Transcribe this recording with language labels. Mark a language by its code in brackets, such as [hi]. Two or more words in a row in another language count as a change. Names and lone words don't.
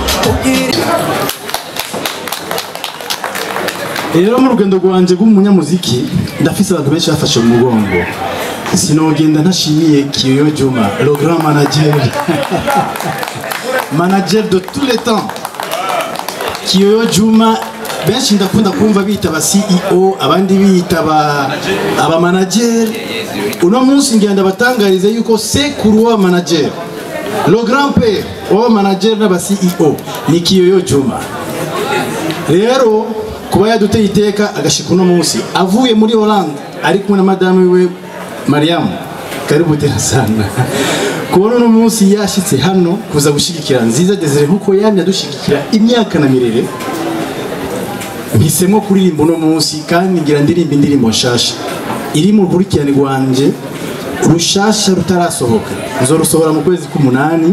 [rn] rero mu rugendo rwanje rw'umunyamuziki ndafise abantu benshi bafashe mu mugongo sinogenda ntashimiye Kiyoyo Juma, [fr] le grand manager manager de tous les temps. [rn] Kiyoyo Juma benshi ndakunda kumva bita ba CEO, abandi bita aba manager. Uno munsi ngenda batangariza yuko sekuru wa manager, [fr] le grand père [rn] wa manager n'aba CEO ni Kiyoyo Juma. Rero kuba yaduteye iteka agashika uno munsi avuye muri Hollande ari kumwe na madame we Mariam, [sw] karibu tena sana. [rn] Kubona uno munsi yashitse hano kuza gushigikira Nziza Desire nkuko yamye adushigikira imyaka na mirere, mpisemo kuririmba uno munsi kandi ngira ndirimba indirimbo nshasha iri mu rukurikirane rwanje rushasha rutarasohoka, nzorusohora mu kwezi k'umunani.